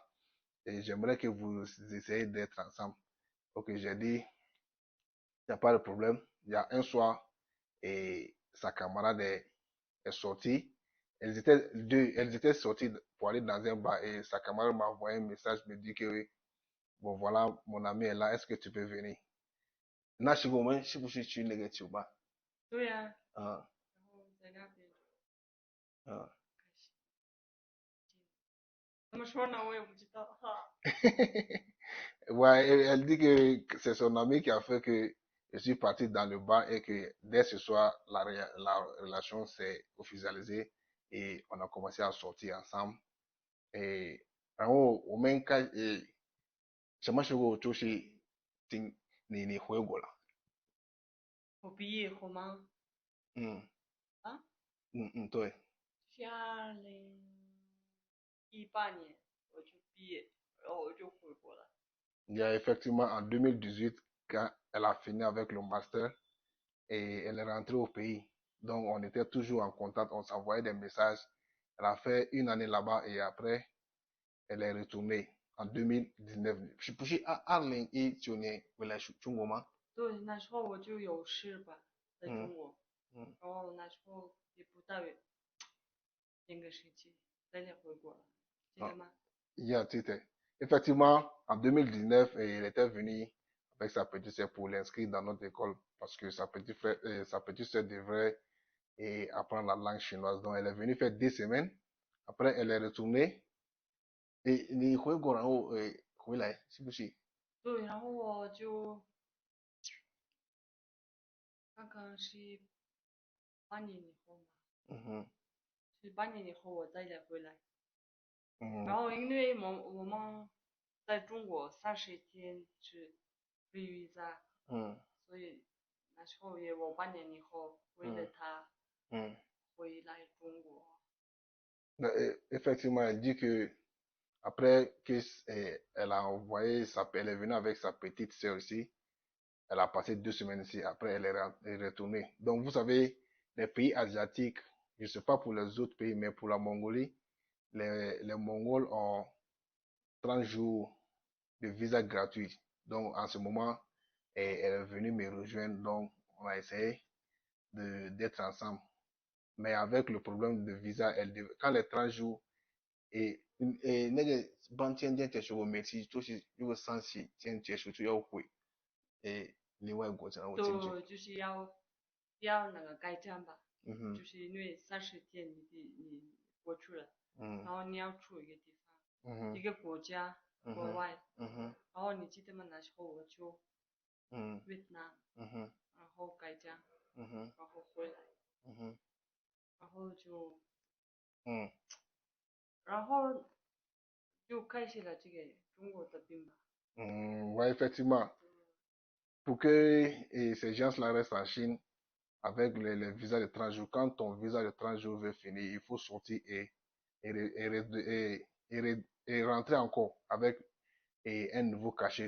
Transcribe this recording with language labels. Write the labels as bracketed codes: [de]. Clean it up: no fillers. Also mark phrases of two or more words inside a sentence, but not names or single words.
[fr] Et j'aimerais que vous essayiez d'être ensemble. Ok, j'ai dit, il n'y a pas de problème. Il y a un soir, et sa camarade est sortie. Elles étaient sorties pour aller dans un bar et sa camarade m'a envoyé un message, me dit que bon voilà, mon ami est là, est-ce que tu peux venir? Na shigo mun shi bu shi ci negative ba. [zh] 对呀、 Ah, 然后在那边 ah. 开始怎么说呢？我也不知道哈。 [fr] Ouais, elle dit que c'est son ami qui a fait que je suis parti dans le bar et que dès ce soir, la relation s'est officialisée et on a commencé à sortir ensemble. Et en haut, au même cas, [zh] 什么时候就是你回国了？我毕业后吗？嗯啊，嗯嗯，对。是2018年我就毕业，然后我就回国了。 [fr] Il y a effectivement en 2018, quand elle a fini avec le master et elle est rentrée au pays. Donc on était toujours en contact, on s'envoyait des messages. Elle a fait une année là-bas et après, elle est retournée. en 2019. [zh] 不是2019年回来中国吗？对，那时候我就有事吧，在中国，嗯然后那时候也不到1个星期，再回国了，记得啊，吗？ [fr] c'était. Effectivement, en 2019, il était venu avec sa petite sœur pour l'inscrire dans notre école parce que sa petite sœur devrait apprendre la langue chinoise. Donc, elle est venue faire 2 semaines. Après, elle est retournée. [zh] Et 你回国然后回来是不是？对，然后我就刚刚是8年以后嘛，嗯哼，是8年以后我再回来，然嗯后因为我们在中国30天是 [en] free visa，嗯 [zh] 所以那时候也我8年以后为了嗯他嗯。回来中国。 [fr] Effectivement, elle dit que après que elle a envoyé elle est venue avec sa petite sœur ici. Elle a passé 2 semaines ici. Après, elle est retournée. Donc, vous savez, les pays asiatiques, je ne sais pas pour les autres pays, mais pour la Mongolie, les Mongols ont 30 jours de visa gratuit. Donc, en ce moment, elle est venue me rejoindre. Donc, on a essayé d'être ensemble. Mais avec le problème de visa, quand les 30 jours [zh] 那个帮签证结束，我每次就是如果3天结束就要回另外国家我进去。对，就是要那个改站吧，嗯哼，就是因为30天你过去了，嗯然后你要出一个地方，嗯哼，一个国家，嗯哼，国外，嗯哼，然后你记得吗？那时候我就嗯越南，嗯哼，然后改站，嗯哼，然后回来，嗯哼，然后就嗯然后就开始了这个中国的病吧。 [fr] ouais, effectivement, pour que ces gens-là restent en Chine avec les visas de 30 jours, quand ton visa de 30 jours veut finir, il faut sortir et rentrer encore avec un nouveau cachet.